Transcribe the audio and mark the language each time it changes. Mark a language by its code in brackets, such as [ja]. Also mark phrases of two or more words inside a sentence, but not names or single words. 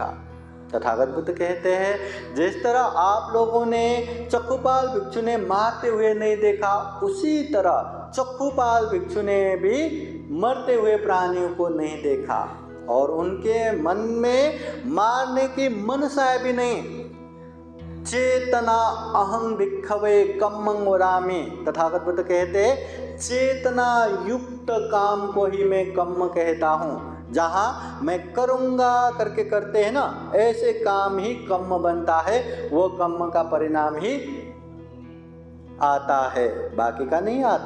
[hi] तथागत बुद्ध कहते हैं, जिस तरह आप लोगों ने चक्खुपाल भिक्षु ने मारते हुए नहीं देखा, उसी तरह चक्खुपाल भिक्षु ने भी मरते हुए प्राणियों को नहीं देखा और उनके मन में मारने की मनसा भी नहीं। [pi] चेतना अहं भिक्खवे कम्मं वदामि। [hi] तथागत बुद्ध कहते हैं, चेतना युक्त काम को ही मैं कम्म कहता हूँ। जहाँ मैं करूँगा करके करते हैं ना, ऐसे काम ही कम्म बनता है, वो कम्म का परिणाम ही आता है, बाकी का नहीं आता।